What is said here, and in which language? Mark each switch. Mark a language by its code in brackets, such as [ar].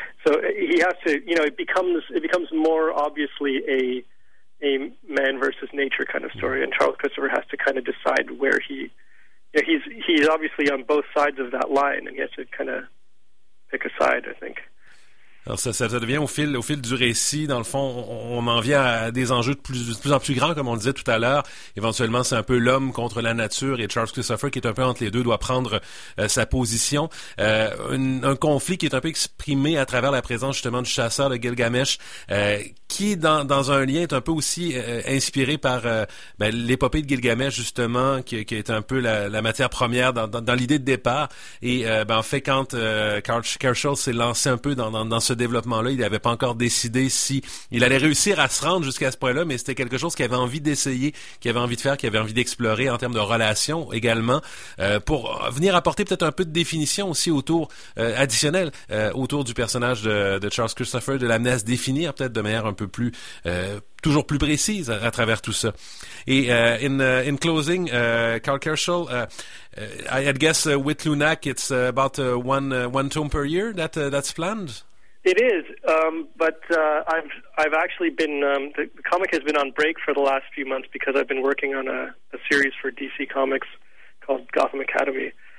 [en] So he has to, you know, it becomes more obviously a man versus nature kind of story, and Charles Christopher has to kind of decide where he, you know, he's obviously on both sides of that line, and he has to kind of pick a side, I think. [fr] Alors ça devient au fil du récit, dans le fond, on en vient à des enjeux de plus en plus grands, comme on le disait tout à l'heure. Éventuellement, c'est un peu l'homme contre la nature, et Charles Christopher, qui est un peu entre les deux, doit prendre sa position. Un conflit qui est un peu exprimé à travers la présence justement du chasseur de Gilgamesh, qui dans un lien est un peu aussi inspiré par l'épopée de Gilgamesh, justement, qui est un peu la matière première dans l'idée de départ. Et en fait, quand Kershaw s'est lancé un peu dans ce développement-là, il n'avait pas encore décidé s'il allait réussir à se rendre jusqu'à ce point-là, mais c'était quelque chose qu'il avait envie d'essayer, qu'il avait envie de faire, qu'il avait envie d'explorer en termes de relations également, pour venir apporter peut-être un peu de définition aussi autour, additionnelle, autour du personnage de Charles Christopher, de l'amener à se définir peut-être de manière un peu plus... toujours plus précise à travers tout ça. [en] Et in closing, Carl Kershaw, I guess with Lunac, it's about one tome per year that's planned. It is, but I've actually been the comic has been on break for the last few months because I've been working on a series for DC Comics called Gotham Academy.